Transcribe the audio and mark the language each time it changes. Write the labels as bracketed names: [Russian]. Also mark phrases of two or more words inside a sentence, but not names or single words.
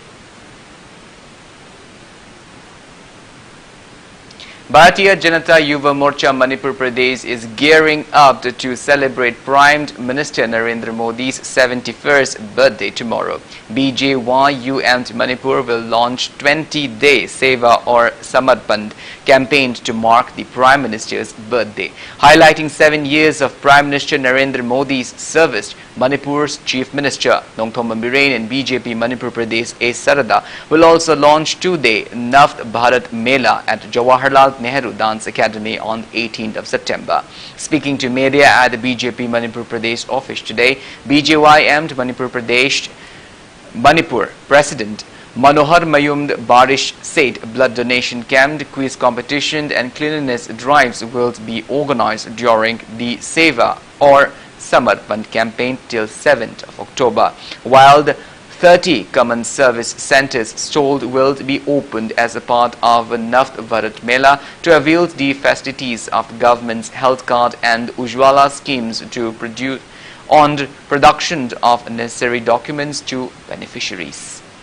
[English] Bharatiya Janata Yuva Morcha Manipur Pradesh is gearing up to celebrate Prime Minister Narendra Modi's 71st birthday tomorrow. BJYUM Manipur will launch 20-day Seva or Samarpan campaign to mark the Prime Minister's birthday. Highlighting 7 years of Prime Minister Narendra Modi's service, Manipur's Chief Minister Nongthom Birain and BJP Manipur Pradesh A. Sarada will also launch 2-day Navt Bharat Mela at Jawaharlal Nehru Dance Academy on 18th of September. Speaking to media at the BJP Manipur Pradesh office today, BJYM Manipur President Manohar Mayum Barish said blood donation camp, quiz competition and cleanliness drives will be organized during the Seva or Samarpan campaign till 7th of October, while the 30 common service centers stalled will be opened as a part of Navt Bharat Mela to avail the facilities of the government's health card and Ujwala schemes to produce on production of necessary documents to beneficiaries.